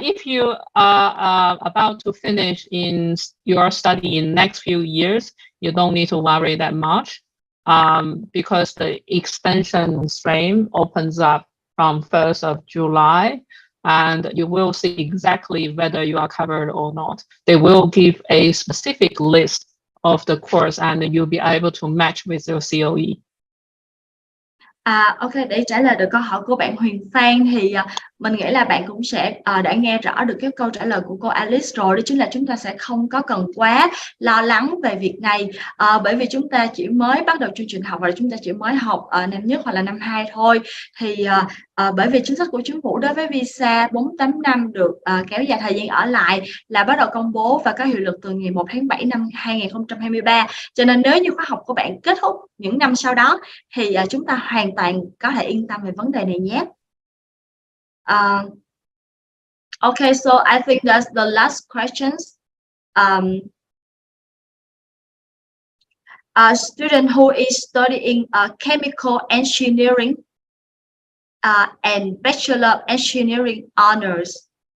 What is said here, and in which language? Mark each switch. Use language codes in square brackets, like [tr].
[en] If you are about to finish in your study in next few years, you don't need to worry that much because the extension frame opens up from 1st of July and you will see exactly whether you are covered or not. They will give a specific list of the course and you'll be able to match with your COE. [vi] Ok, để trả lời được câu hỏi của bạn Huyền Phan thì mình nghĩ là bạn cũng sẽ đã nghe rõ được cái câu trả lời của cô Alice rồi, đó chính là chúng ta sẽ không có cần quá lo lắng về việc này bởi vì chúng ta chỉ mới bắt đầu chương trình học và chúng ta chỉ mới học năm nhất hoặc là năm 2 thôi. Thì bởi vì chính sách của chính phủ đối với visa 485 được kéo dài thời gian ở lại là bắt đầu công bố và có hiệu lực từ ngày 1 tháng 7 năm 2023, cho nên nếu như khóa học của bạn kết thúc những năm sau đó thì chúng ta hoàn toàn có thể yên tâm về vấn đề này nhé. [en] Okay, so I think that's the last questions. A student who is studying chemical engineering and Bachelor of Engineering honors.